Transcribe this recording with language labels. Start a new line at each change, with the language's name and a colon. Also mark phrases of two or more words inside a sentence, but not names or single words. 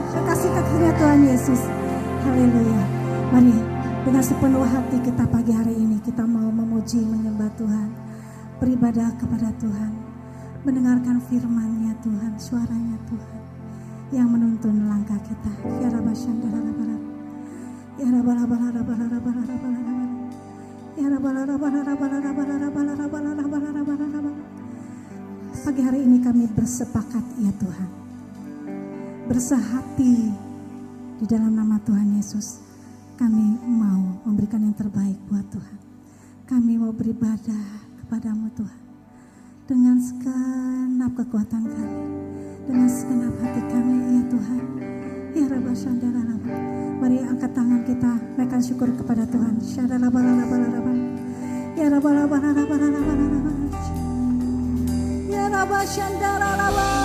Indonesian: Kasih kakinya Tuhan Yesus. Haleluya. Mari dengan sepenuh hati kita pagi hari ini kita mau memuji, menyembah Tuhan, beribadah kepada Tuhan, mendengarkan firman-Nya Tuhan, suaranya Tuhan yang menuntun langkah kita. Ya Rabba Shandara Rabba, ya Rabba Rabba Rabba Rabba Rabba, ya Rabba Rabba Rabba Rabba Rabba. Pagi hari ini kami bersepakat ya Tuhan, bersehati di dalam nama Tuhan Yesus. Kami mau memberikan yang terbaik buat Tuhan. Kami mau beribadah kepadamu Tuhan dengan segenap kekuatan kami, dengan segenap hati kami ya Tuhan. Ya Rabba Shandara Rabba. Mari angkat tangan kita, naikkan syukur kepada Tuhan. Shandara Rabba Rabba Rabba. Ya Rabba Rabba Rabba Rabba Rabba. Ya Rabba Shandara Rabba.